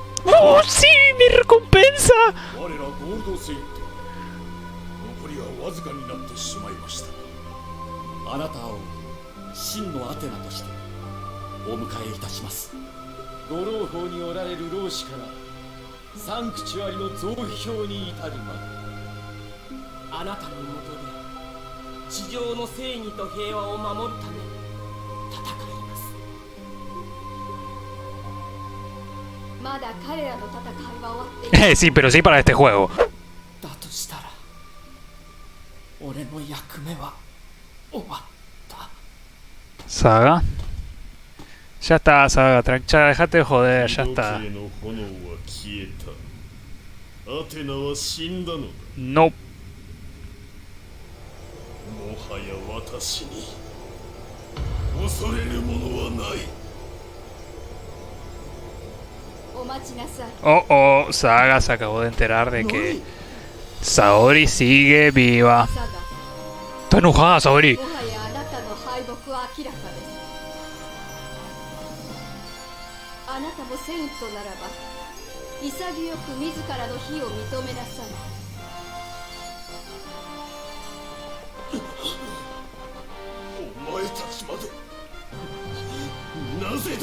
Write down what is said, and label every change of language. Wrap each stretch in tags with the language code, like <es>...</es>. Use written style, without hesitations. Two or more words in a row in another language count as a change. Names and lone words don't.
<es>¡Oh, sí! ¡Mi recompensa!</es> <ja>我らゴールドセイント残りはわずかになってしまいました。あなたを真のアテナとしてお迎えいたします。ご老法におられる老子からサンクチュアリの増票に至るまで、あなたのもとで地上の正義と平和を守るため戦います。まだ彼らの戦いは終わっていない。</ja> <es>Sí, pero sí para este juego.</es> <ja>だとしたら俺の役目は終わった。</ja> <es>Saga. Ya está, Saga. Ya dejate de joder, ya está.</es> <ja>時計の炎は消えた。アテナは死んだのだ。</ja> <es>No.</es> <ja>もはや私に恐れるものはない。お待ちなさい。</ja> <es>Oh, oh. Saga se acabó de enterar de que Saori sigue viva.</es> <ja>サガ、</ja> <es>Está enojada, Saori.</es> <ja>もはやあなたの敗北は明らかです。あなたもセイントならば潔く自らの非を認めなさい。お前たちまでなぜだ。</ja>